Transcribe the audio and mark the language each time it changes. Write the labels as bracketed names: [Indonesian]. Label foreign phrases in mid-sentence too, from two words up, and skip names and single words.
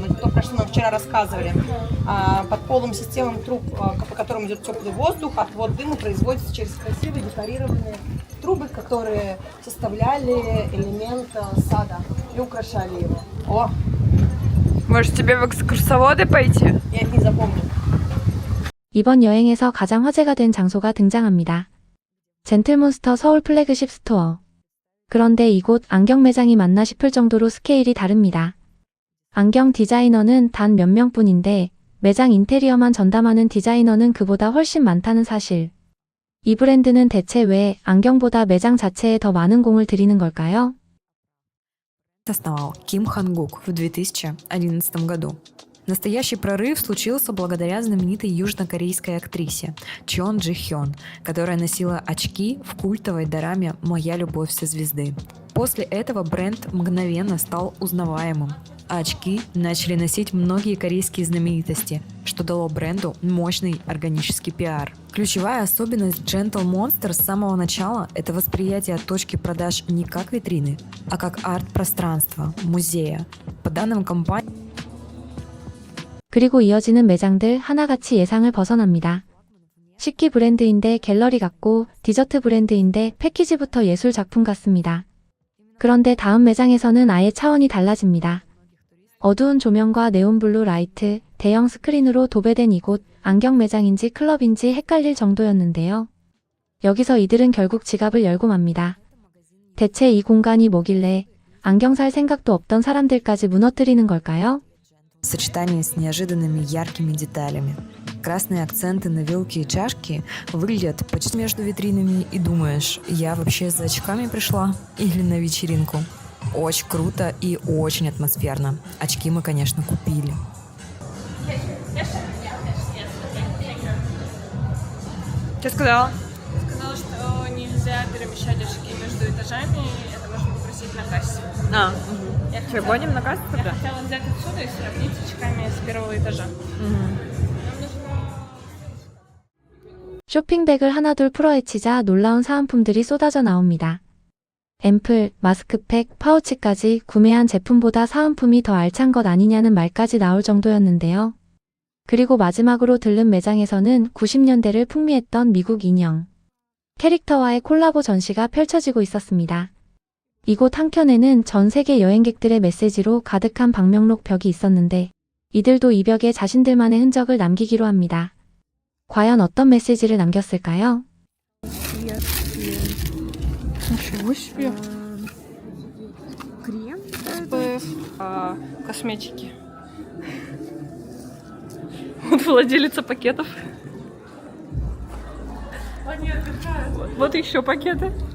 [Russian] Это то, про что нам вчера рассказывали. Под полом системам труб, по которым идет теплый воздух, отвод дыма производится через красивые декорированные трубы, которые составляли элемент сада и украшали его. О! Может, тебе в экскурсоводы пойти? Я их не запомню. [Korean] 이번 여행에서 가장 화제가 된 장소가 등장합니다. 젠틀몬스터 서울 플래그십 스토어. 그런데 이곳 안경 매장이 맞나 싶을 정도로 스케일이 다릅니다. 안경 디자이너는 단 몇 명뿐인데 매장 인테리어만 전담하는 디자이너는 그보다 훨씬 많다는 사실. 이 브랜드는 대체 왜 안경보다 매장 자체에 더 많은 공을 들이는 걸까요? [Russian] Основал Ким Хангук в 2011 году. Настоящий прорыв случился благодаря знаменитой южнокорейской актрисе Чон Джи Хён, которая носила очки в культовой дораме «Моя любовь со звезды». После этого бренд мгновенно стал узнаваемым, а очки начали носить многие корейские знаменитости, что дало бренду мощный органический пиар. Ключевая особенность Gentle Monster с самого начала – это восприятие точки продаж не как витрины, а как арт-пространства, музея. По данным компании, [Korean] 그리고 이어지는 매장들 하나같이 예상을 벗어납니다. 식기 브랜드인데 갤러리 같고 디저트 브랜드인데 패키지부터 예술 작품 같습니다. 그런데 다음 매장에서는 아예 차원이 달라집니다. 어두운 조명과 네온블루 라이트, 대형 스크린으로 도배된 이곳 안경 매장인지 클럽인지 헷갈릴 정도였는데요. 여기서 이들은 결국 지갑을 열고 맙니다. 대체 이 공간이 뭐길래 안경 살 생각도 없던 사람들까지 무너뜨리는 걸까요? [Russian] в сочетании с неожиданными яркими деталями. Красные акценты на вилке и чашке выглядят почти между витринами, и думаешь, я вообще за очками пришла или на вечеринку? Очень круто и очень атмосферно. Очки мы, конечно, купили. Что сказала? Сказала, что нельзя перемещать очки между этажами, это можно попросить на кассе. Я Что, гоним на кассу тогда? хотела взять отсюда и сравнить с очками с первого этажа. 쇼핑백을 하나둘 풀어헤치자 놀라운 사은품들이 쏟아져 나옵니다. 앰플, 마스크팩, 파우치까지 구매한 제품보다 사은품이 더 알찬 것 아니냐는 말까지 나올 정도였는데요. 그리고 마지막으로 들른 매장에서는 90년대를 풍미했던 미국 인형 캐릭터와의 콜라보 전시가 펼쳐지고 있었습니다. 이곳 한켠에는 전 세계 여행객들의 메시지로 가득한 방명록 벽이 있었는데 이들도 이 벽에 자신들만의 흔적을 남기기로 합니다. 과연 어떤 메시지를 남겼을까요? Ничего себе. Крем. Косметики. Вот владелица пакетов. Вот еще пакеты.